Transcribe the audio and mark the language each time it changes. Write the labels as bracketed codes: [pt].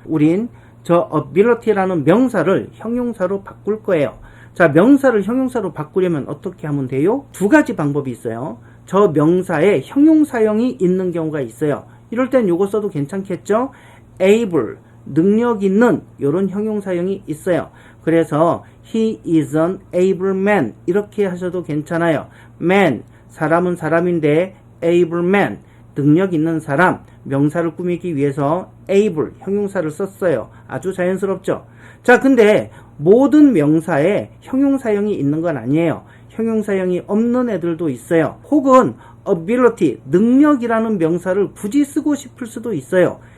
[ko] 우린 저 ability라는 명사를 형용사로 바꿀 거예요. 자, 명사를 형용사로 바꾸려면 어떻게 하면 돼요? 두 가지 방법이 있어요. 저 명사에 형용사형이 있는 경우가 있어요. 이럴 땐 요거 써도 괜찮겠죠? able, 능력 있는 이런 형용사형이 있어요. 그래서 [en] he is an able man [ko] 이렇게 하셔도 괜찮아요. man, 사람은 사람인데 able man, 능력 있는 사람, 명사를 꾸미기 위해서 able, 형용사를 썼어요. 아주 자연스럽죠? 자, 근데 모든 명사에 형용사형이 있는 건 아니에요. 형용사형이 없는 애들도 있어요. 혹은 ability, 능력이라는 명사를 굳이 쓰고 싶을 수도 있어요.